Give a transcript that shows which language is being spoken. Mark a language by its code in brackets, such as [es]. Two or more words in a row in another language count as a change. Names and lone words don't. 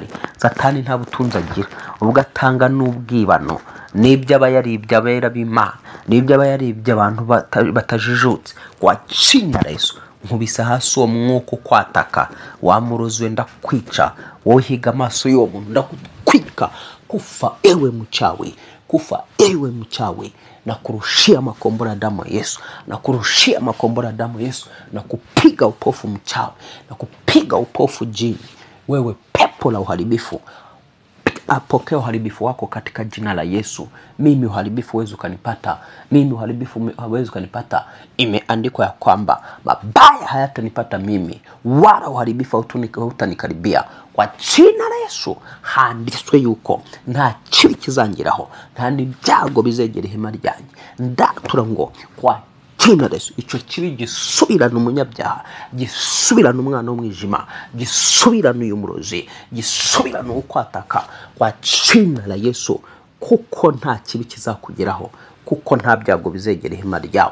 [rw] Satani nta butunzi agira, ubwo atanga n'ubwibano. Nibyo aba yaribye abera b'Imana, nibyo aba yaribye abantu batajijutse. Kwa tina Yesu nkubisa hasi uwo mwuka ukwataka, wamurozi ndakwica. Wowe higa amaso y'uwo muntu ndakwika. [sw] Kufa ewe mchawi, kufa ewe mchawi. Na kurushia makombora damu ya Yesu, na kurushia makombora damu ya Yesu, na kupiga upofu mchawi, na kupiga upofu jini. Wewe pepo la uharibifu, apokea uharibifu wako katika jina la Yesu. Mimi uharibifu huwezi ukanipata, mimi uharibifu huwezi ukanipata. Imeandikwa ya kwamba mabaya hayatanipata mimi, wala uharibifu hautanikaribia. Kwa jina la Yesu [rw] handitswe yuko nta kibi kizangiraho, nta n'ibyago bizegera ihema ryanjye. Ndatura ngo kwa izina rya Yesu. Icyo kibi gisubirana umunyabyaha, gisubirana umwana w'umwijima, gisubirana uyu murozi, gisubirana ukwataka kwa izina rya Yesu, kuko nta kibi kizakugeraho, kuko nta byago bizegera ihema ryawe.